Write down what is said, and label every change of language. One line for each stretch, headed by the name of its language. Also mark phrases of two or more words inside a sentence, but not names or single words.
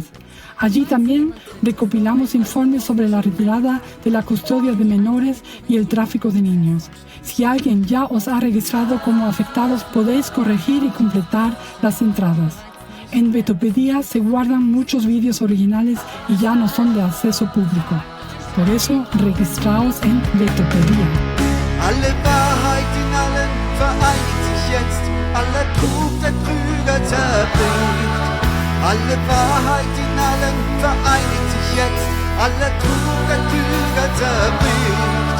Spanish: Allí también recopilamos informes sobre la retirada de la custodia de menores y el tráfico de niños. Si alguien ya os ha registrado como afectados, podéis corregir y completar las entradas. En Vetopedia se guardan muchos vídeos originales y ya no son de acceso público. Por eso, registraos en Vetopedia.
German: Alle Wahrheit in allen vereinigt sich jetzt, aller Trug der Trüger zerbricht. Alle Wahrheit in allen vereinigt sich jetzt, aller Trug der Trüger zerbricht.